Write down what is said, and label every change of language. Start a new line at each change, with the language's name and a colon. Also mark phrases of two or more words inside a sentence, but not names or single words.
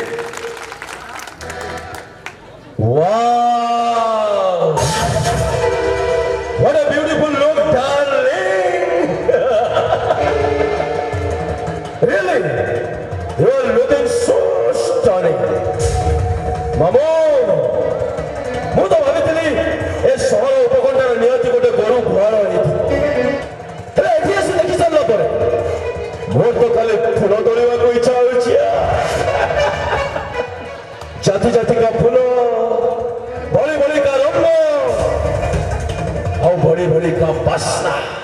English: wow what a beautiful look darling really you are looking so stunning
Odia: ମାମୁ ମୁଁ ତ ଭାବିଥିଲି ଏ ସହର ଉପକଣ୍ଠର ନିହାତି ଗୋଟେ ଗୋରୁ ଗୁହାଳ ହେଇଛି ହେଲେ ଏଠି ଆସି ଦେଖି ସାରିଲା ପରେ ମୋର ତ ଖାଲି ଫୁଲ ତୋଳିବାକୁ ଇଚ୍ଛା ହେଉଛି ଜାତି ଜାତିକା ଫୁଲ ଭଳି ଭଳିକା ରଙ୍ଗ ଆଉ ଭଳି ଭଳିକା ବାସ୍ନା